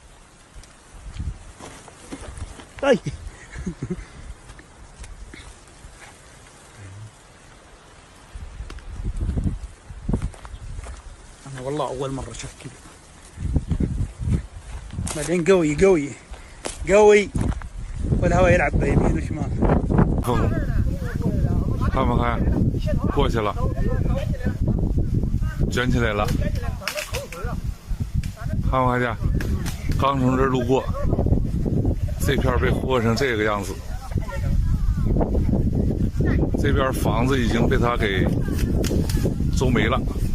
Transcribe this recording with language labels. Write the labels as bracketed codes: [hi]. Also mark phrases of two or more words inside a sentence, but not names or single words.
[ar] طيب أنا والله أول مرة شفت كذا. بعدين قوي قوي قوي والهواء يلعب بيمين وشمال. [zh] 看不看？过去了，卷起来了。看不看见？刚从这儿路过，这片被和成这个样子。这边房子已经被它给周没了。